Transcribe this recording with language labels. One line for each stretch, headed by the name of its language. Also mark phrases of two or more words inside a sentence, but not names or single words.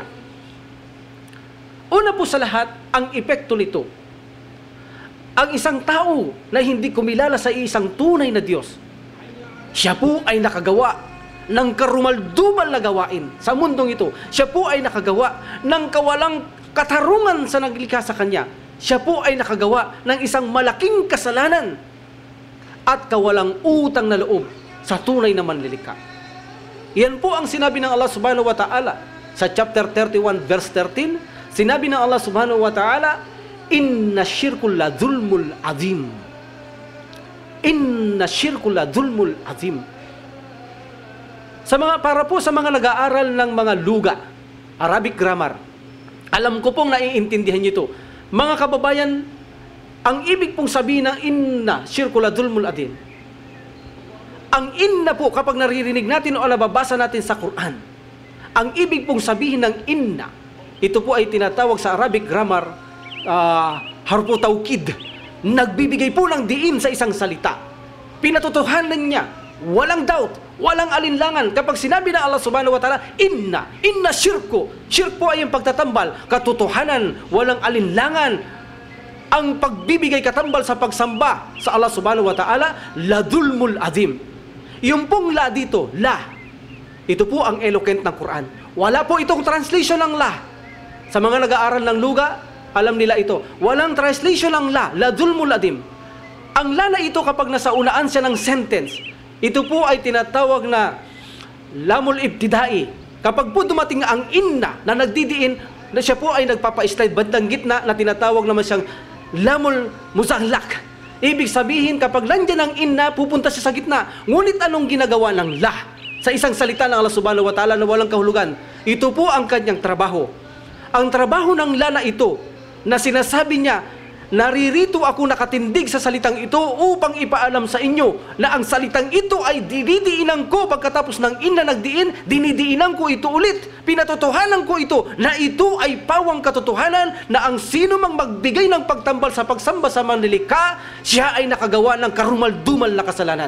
Filipino: Una po sa lahat, ang epekto nito, ang isang tao na hindi kumilala sa isang tunay na Diyos, siya po ay nakagawa ng karumaldumal na gawain sa mundong ito. Siya po ay nakagawa ng kawalang katarungan sa naglikha sa Kanya. Siya po ay nakagawa ng isang malaking kasalanan at kawalang utang na loob sa tunay na manlilikha. Yan po ang sinabi ng Allah
Arabic: سبحانه وتعالى
Filipino: sa
English: chapter 31 verse 13.
Filipino: Sinabi ng
Arabic: Allah سبحانه وتعالى إن الشرك لظلم عظيم. إن الشرك لظلم عظيم.
Filipino: Para po sa mga nag-aaral ng mga luga,
English: Arabic grammar,
Filipino: alam ko pong naiintindihan niyo ito. Mga kababayan, ang ibig pong sabihin ng
Arabic: إن الشرك لظلم عظيم,
Filipino: ang inna po, kapag naririnig natin o nababasa natin sa Quran, ang ibig pong sabihin ng inna, ito po ay tinatawag sa
English: Arabic grammar,
Arabic: حرف توكيد.
Filipino: Nagbibigay po ng diin sa isang salita. Pinatotohanan niya, walang doubt, walang alinlangan. Kapag sinabi ng Allah
Arabic: سبحانه وتعالى إن الشرك.
Filipino: Syirk po ay yung pagtatambal, katotohanan, walang alinlangan. Ang pagbibigay katambal sa pagsamba sa Allah
Arabic: سبحانه وتعالى لظلم عظيم.
Filipino: Yung pong la dito, la, ito po ang eloquent ng Quran. Wala po itong translation ng la. Sa mga nag-aaral ng luga, alam nila ito. Walang translation ng la,
Arabic: لظلم عظيم.
Filipino: Ang la na ito, kapag nasa unaan siya ng sentence, ito po ay tinatawag na
Arabic: لام الابتداء.
Filipino: Kapag po dumating ang inna na nagdidiin, na siya po ay nagpapa-slide bandang gitna, na tinatawag naman siyang
Arabic: اللام المزحلقة.
Filipino: Ibig sabihin, kapag nandiyan ang inna, pupunta siya sa gitna. Ngunit anong ginagawa ng la? Sa isang salita ng Allah
Arabic: سبحانه وتعالى
Filipino: na walang kahulugan, ito po ang kanyang trabaho. Ang trabaho ng la na ito, na sinasabi niya, naririto ako nakatindig sa salitang ito upang ipaalam sa inyo na ang salitang ito ay dinidiinan ko. Pagkatapos ng inna nagdiin, dinidiinan ko ito ulit. Pinatotohanan ko ito na ito ay pawang katotohanan na ang sino mang magbigay ng pagtambal sa pagsamba sa manlilikha, siya ay nakagawa ng karumaldumal na kasalanan.